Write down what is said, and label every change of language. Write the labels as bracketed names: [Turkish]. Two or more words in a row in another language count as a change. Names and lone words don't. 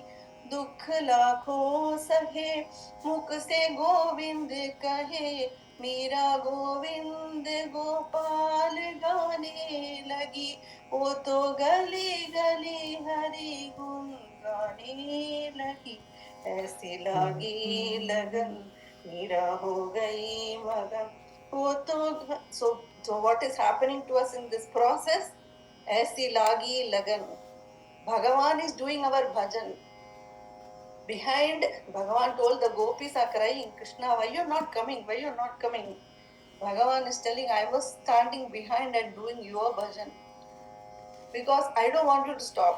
[Hindi] दुख लाखों सहे, मुख से गोविंद कहे, मीरा गोविंद गोपाल गाने लगी. वो तो गली गली हरि गुण गाने लगी. ऐसी लागी लगन, मीरा हो गई मगन. वो तो [English] so what is happening to us in this process? [Hindi] ऐसी लागी लगन. [English] Bhagavan is doing our bhajan. Behind, Bhagavan told the gopis are crying, Krishna, why you're not coming? Why you're not coming? Bhagavan is telling, I was standing behind and doing your bhajan because I don't want you to stop.